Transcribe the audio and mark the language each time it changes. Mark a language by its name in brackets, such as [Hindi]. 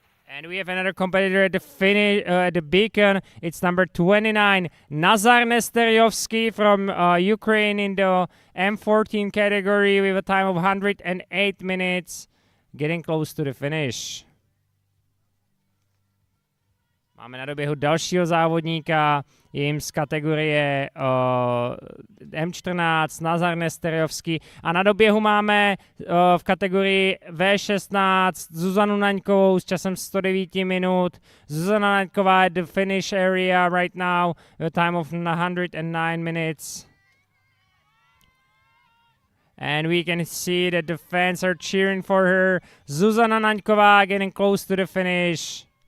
[English] And we have another competitor at the finish, at the beacon. It's number 29, Nazar Nesteryovsky from Ukraine in the M14 category with a time of 108 minutes, getting close to the finish. [Czech] Máme na doběhu dalšího závodníka, jim z kategorie M14, Nazar Nesteryovský. A na doběhu máme v kategorii V16 Zuzanu Naňkovou s časem 109 minut. [English] Zuzana Naňková at the finish area right now with a time of 109 minutes. And we can see that the fans are cheering for her. Zuzana Naňková getting close to the finish.